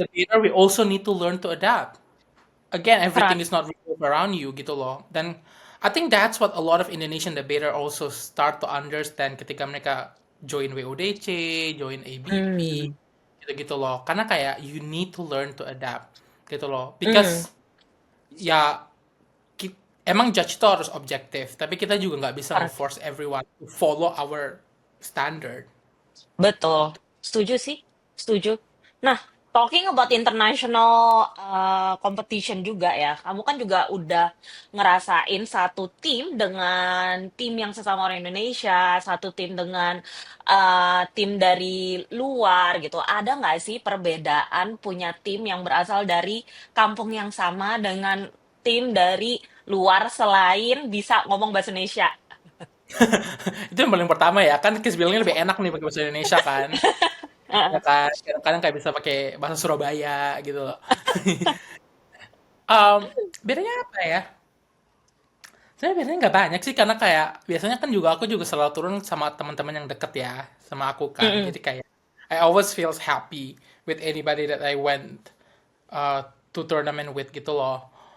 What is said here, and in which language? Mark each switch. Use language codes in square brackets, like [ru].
[en] the leader, we also need to learn to adapt. Again, everything Right. is not revolved around you gitu loh. Dan I think that's what a lot of Indonesian debater also start to understand [id] ketika mereka join WODC, join ABP, Mm. gitu-gitu loh. [en] Karena kayak you need to learn to adapt gitu loh. Mm. [id] Because ya emang judge itu harus objektif, tapi kita juga nggak bisa [en] Correct. nge-force everyone to follow our standard. [id] Betul. Setuju sih. Setuju. Nah, [en] talking about international competition [id] juga ya. Kamu kan juga udah ngerasain satu tim dengan tim yang sesama orang Indonesia, satu tim dengan tim dari luar gitu. Ada nggak sih perbedaan punya tim yang berasal dari kampung yang sama dengan tim dari luar selain bisa ngomong bahasa Indonesia? Itu yang paling pertama ya, kan Kiss bilangnya lebih enak nih pakai bahasa Indonesia kan. ya kan kadang-kadang kayak bisa pakai bahasa Surabaya gitu loh. Em, Bedanya apa ya? Sebenarnya biasanya nggak banyak sih karena kayak biasanya kan juga aku juga selalu turun sama teman-teman yang deket ya sama aku kan. Mm-mm. [en] Jadi kayak I always feels happy with anybody that I went to tournament with gitu loh.